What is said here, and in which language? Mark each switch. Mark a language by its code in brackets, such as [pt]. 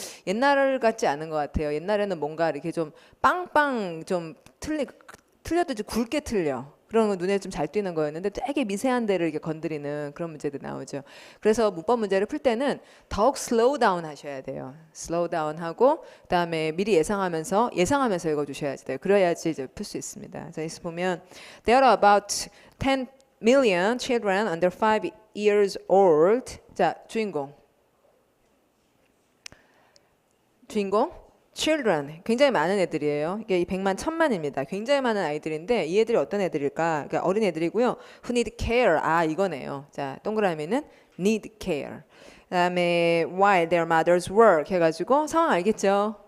[ko] 옛날 같지 않은 것 같아요. 옛날에는 뭔가 이렇게 좀 빵빵 좀 틀려도 좀 굵게 틀려. 그런 거 눈에 좀 잘 띄는 거였는데 되게 미세한 데를 이렇게 건드리는 그런 문제들이 나오죠. 그래서 문법 문제를 풀 때는 더욱 슬로우 다운 하셔야 돼요. 슬로우 다운 하고 그다음에 미리 예상하면서 읽어주셔야지 돼요. 그래야지 이제 풀 수 있습니다. 자, 여기서 보면 [en] There are about 10 million children under 5 years old. [ko] 자, 주인공 children 굉장히 많은 애들이에요. 이게 100만 1000만입니다. 굉장히 많은 아이들인데 이 애들이 어떤 애들일까? 그러니까 어린 애들이고요. [en] Who need care? [ko] 아 이거네요. 자 동그라미는 need care. 그다음에 [en] while their mothers work [ko] 해가지고 상황 알겠죠?